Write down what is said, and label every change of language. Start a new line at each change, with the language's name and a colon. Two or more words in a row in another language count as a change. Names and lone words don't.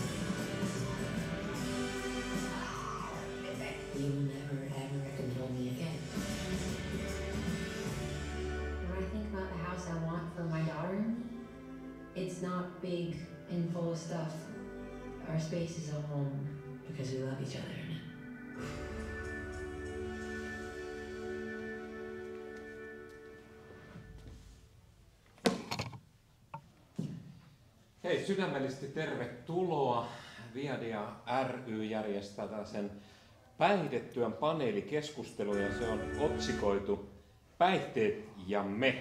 English: You'll never ever control me again. When I think about the house I want for my daughter, it's not big and full of stuff. Our space is a home because we love each other in it.
Finnish: Hei, sydämellisesti tervetuloa. Viadia ry järjestää tällaisen päihdetyön paneelikeskustelun ja se on otsikoitu Päihteet ja me.